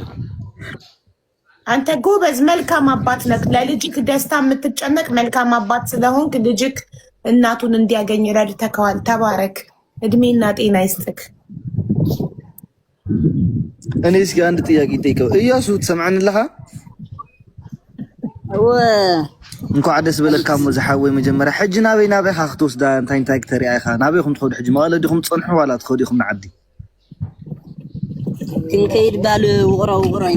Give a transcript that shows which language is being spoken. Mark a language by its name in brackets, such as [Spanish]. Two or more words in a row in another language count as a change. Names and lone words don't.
[Amharic] አንተ ጎበዝ መልካም አባት ነህ። ለልጅክ ደስታ የምትጨነቅ መልካም አባት ስለሆንክ ልጅክ እናቱን እንዲያገኝ ረድተከዋል። ተባረክ፣ እድሜና ጤና ይስጥክ። እኔ እስኪ አንድ ጥያቄ ጠይቀው። እያሱ ትሰምዓንለኻ? [Tigrinya] እንኳዕ ደስ በለካ ሞ ዝሓወይ መጀመርያ ሕጂ ናበይኻ ክትወስዳ እንታይ ክተሪኣ ኢኻ? ናበይኩም ትኸዱ ሕጂ? መቐለ ዲኹም ትፀንሑ ዋላ ትኸዱ ኢኹም ንዓዲ? ክንከይድ ባል ውቕሮ ኢና